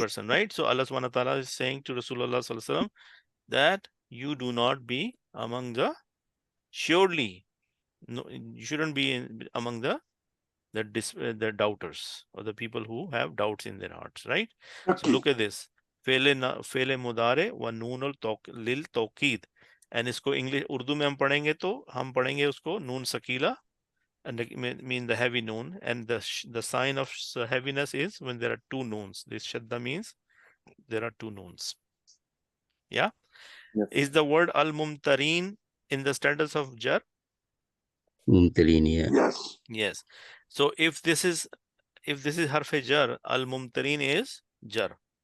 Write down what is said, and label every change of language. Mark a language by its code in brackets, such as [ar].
[en] person, right? So Allah subhanahu wa ta'ala is saying to Rasulullah sallallahu alaihi wasallam that you do not be among the, surely, no, you shouldn't be among the doubters, or the people who have doubts in their hearts, right? So look at this. [ar] फेले मुदारे व नून लिल तौकीद, [en] and [hi] इसको English Urdu में हम पढ़ेंगे तो हम पढ़ेंगे उसको नून सकीला, [en] and mean the heavy noon, and the sign of heaviness is when there are two noons. This shadda means there are two noons. Yeah. Yes. Is the word al-mumtareen in the status of jar? Mumtareen, yeah. Yes. Yes. So if this is harf jar, al-mumtareen is jar.